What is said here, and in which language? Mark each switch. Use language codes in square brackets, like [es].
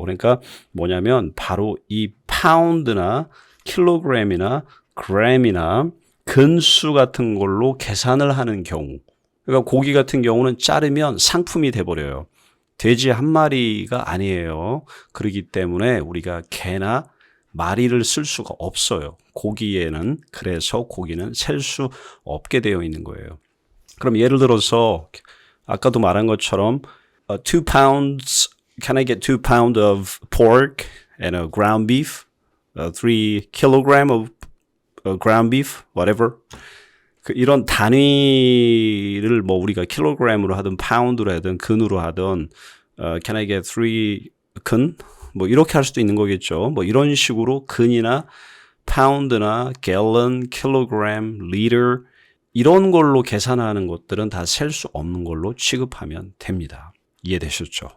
[ko] 그러니까 뭐냐면 바로 이 파운드나 킬로그램이나 그램이나 근수 같은 걸로 계산을 하는 경우. 그러니까 고기 같은 경우는 자르면 상품이 돼버려요. 돼지 한 마리가 아니에요. 그렇기 때문에 우리가 개나 마리를 쓸 수가 없어요. 고기에는. 그래서 고기는 셀 수 없게 되어 있는 거예요. 그럼 예를 들어서 아까도 말한 것처럼 [en] 2 pounds, can I get 2 pounds of pork and a ground beef? 3 kilogram of ground beef? Whatever. [ko] 이런 단위를 뭐 우리가 킬로그램으로 하든 파운드로 하든 근으로 하든 [en] can I get 3 근? [ko] 뭐 이렇게 할 수도 있는 거겠죠. 뭐 이런 식으로 근이나 파운드나 갤런, 킬로그램, 리터 이런 걸로 계산하는 것들은 다 셀 수 없는 걸로 취급하면 됩니다. 이해되셨죠?